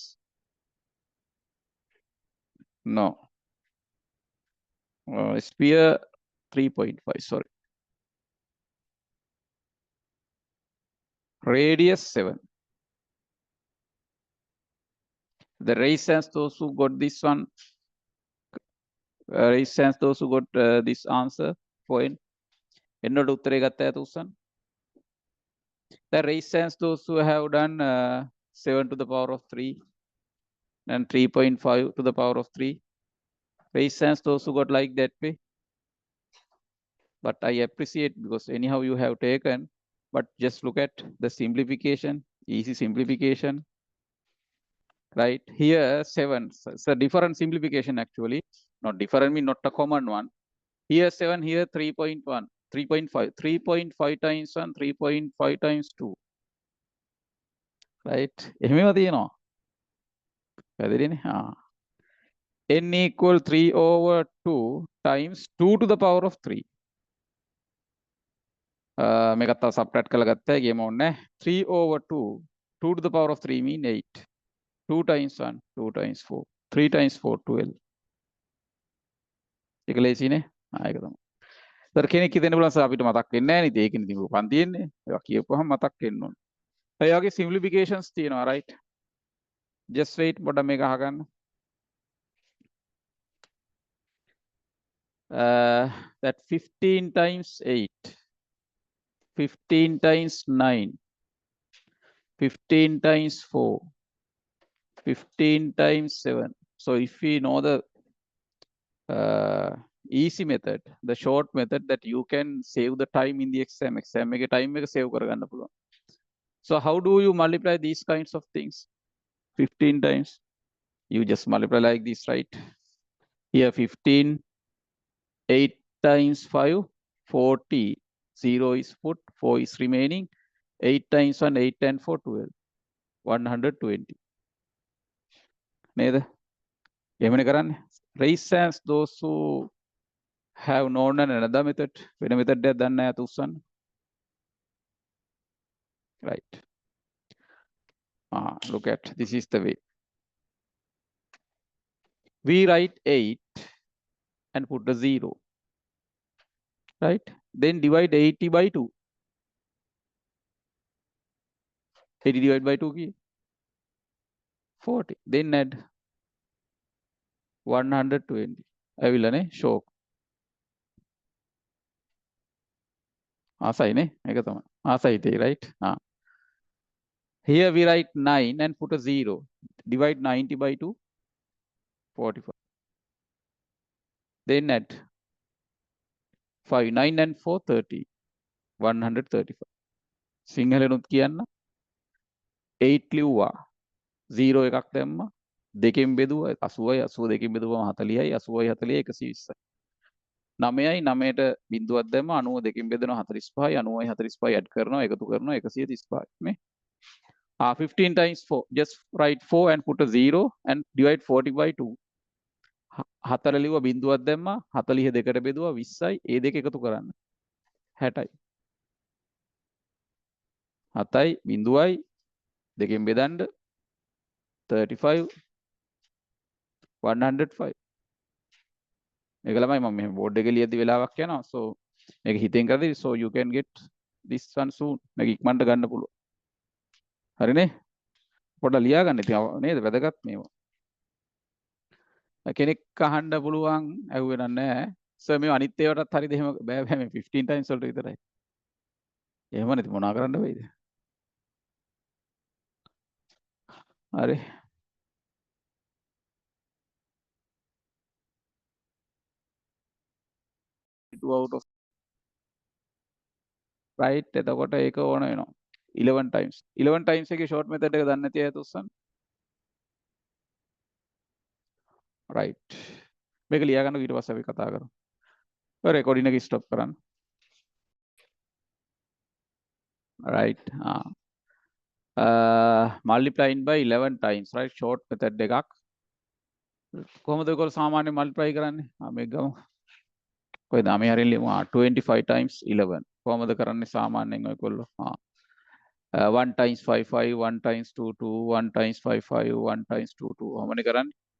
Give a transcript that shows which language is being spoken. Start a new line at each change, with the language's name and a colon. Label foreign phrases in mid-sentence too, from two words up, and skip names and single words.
English: No. Sphere 3.5, sorry. Radius 7. The raise hands those who got this one. Raise hands those who got this answer point.
Sinhala: එන්නට උත්තරේ ගත්ත අය උස්සන්න.
English: The raise hands those who have done 7 to the power of 3 and 3.5 to the power of 3. Raise hands those who got like that way. But I appreciate because anyhow you have taken, but just look at the simplification, easy simplification. Right here 7, so it's a different simplification actually, not different mean not a common one. Here 7, here 3.1, 3.5, 3.5 times 1, 3.5 times 2. Right,
Sinhala: එහෙමම තියෙනවා. පැහැදිලිනේ?
English: N equal 3 over 2 times 2 to the power of 3.
Sinhala: මේකත් තව subtract කරලා ගත්තා ගියම ඕනේ.
English: 3 over 2, 2 to the power of 3 mean 8. 2 times 1, 2 times 4, 3 times 4, 12.
Sinhala: ඒක ලේසිනේ. ඒක තමයි. සර් කෙනෙක් හිතෙන්න පුළුවන් සර් අපිට මතක් වෙන්නේ නැහැ නේද? ඒකනේ ඉතින් උපන් තියෙන්නේ. ඒවා කියපුවහම මතක් වෙන්න ඕනේ. ඒ වගේ simplifications තියෙනවා right?
English: Just wait
Sinhala: පොඩ්ඩක් මේක අහගන්න.
English: That 15 times 8, 15 times 9, 15 times 4, 15 times 7. So if we know the easy method, the short method that you can save the time in the exam
Sinhala: එක time එක save කරගන්න පුළුවන්.
English: So how do you multiply these kinds of things? 15 times. You just multiply like this, right? Here 15, 8 times 5, 40. 0 is put, 4 is remaining. 8 times 1, 8 and 4, 12. 120.
Sinhala: නේද? එහෙමනේ කරන්නේ.
English: Raise hands those who have known another method.
Sinhala: වෙන method එකක් දන්නේ නැහැ උස්සන්න.
English: Right. Look at this is the way. We write 8 and put a 0. Right? Then divide 80 by 2. 80 divided by 2 ki 40. Then add 120.
Sinhala: ඇවිල්ලානේ shock. ආසයිනේ ඒක තමයි. ආසයි තේ
English: right? Here we write 9 and put a 0. Divide 90 by 2. 45. Then add 5. 9 and 4, 30. 135.
Sinhala: සිංහලෙනුත් කියන්න 8 ලිව්වා 0 එකක් දැම්මා දෙකෙන් බෙදුවා 80යි 80 දෙකෙන් බෙදුවම 40යි 80යි 40යි 120යි 9යි 9ට බිඳුවක් දැම්මා 90 දෙකෙන් බෙදෙනවා 45යි 90යි 45යි ඇඩ් කරනවා එකතු කරනවා 135යි මේ
English: 15 times 4 just write 4 and put a 0 and divide 40 by 2
Sinhala: 4 ලිව්වා බිඳුවක් දැම්මා 40 දෙකට බෙදුවා 20යි ඒ දෙක එකතු කරන්න 60යි 7යි බිඳුවයි දෙකෙන් බෙදන්න 35 105 මේක ළමයි මම මෙහෙම බෝඩ් එකේ ලියද්දි වෙලාවක් යනවා so මේක හිතෙන් කරද්දි
English: so you can get this one soon
Sinhala: මේක ඉක්මනට ගන්න පුළුවන් හරිනේ පොඩ්ඩක් ලියා ගන්න ඉතින් නේද වැදගත් මේවා කෙනෙක් අහන්න පුළුවන් ඇහුවේ නැහැ සර් මේ අනිත් ඒවාටත් හරියද එහෙම බෑ බෑ මේ 15 times වලට විතරයි එහෙම නැති මොනා කරන්න වෙයිද හරි
English: 2 out of right
Sinhala: එතකොට ඒක ඕන වෙනවා 11 times 11 times එකේ
English: short method
Sinhala: එක දන්නේ නැති අය තුස්සන් right මේක ලියා ගන්න ඊට පස්සේ අපි කතා කරමු ඔය රෙකෝඩින් එක ස්ටොප් කරන්න
English: right multiplying by 11 times right short method
Sinhala: එකක් කොහොමද ඔයගොල්ලෝ සාමාන්‍ය multiply කරන්නේ මේක ගමු කොයිද අපි හරියට ලියමු 25 times 11 කොහොමද කරන්නේ සාමාන්‍යයෙන් ඔයගොල්ලෝ 1 times 5 5 1 times 2 2 1 times 5 5 1 times 2 2 කොහොමද කරන්නේ